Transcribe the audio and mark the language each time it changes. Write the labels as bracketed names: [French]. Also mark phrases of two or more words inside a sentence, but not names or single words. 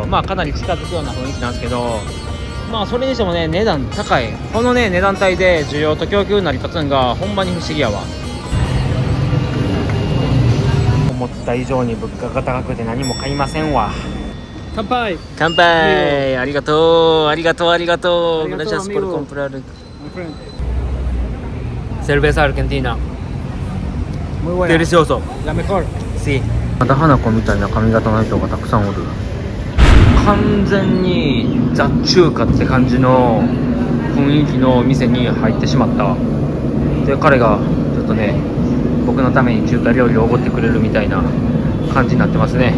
[Japanese] まあかなり近づくような雰囲気なんですけど、まあそれにしてもね、値段高い。このね値段帯で需要と供給成り立つんがほんまに不思議やわ。思った以上に物価が高くて何も買いませんわ。乾杯。乾杯。ありがとうありがとうありがとう。 [Spanish] Gracias por comprar cerveza argentina. Muy buena. Delicioso. La mejor. Sí. [Japanese] また花子みたいな髪型の人がたくさんおる。完全にザ中華って感じの雰囲気の店に入ってしまった。で彼がちょっとね、僕のために中華料理をおごってくれるみたいな感じになってますね。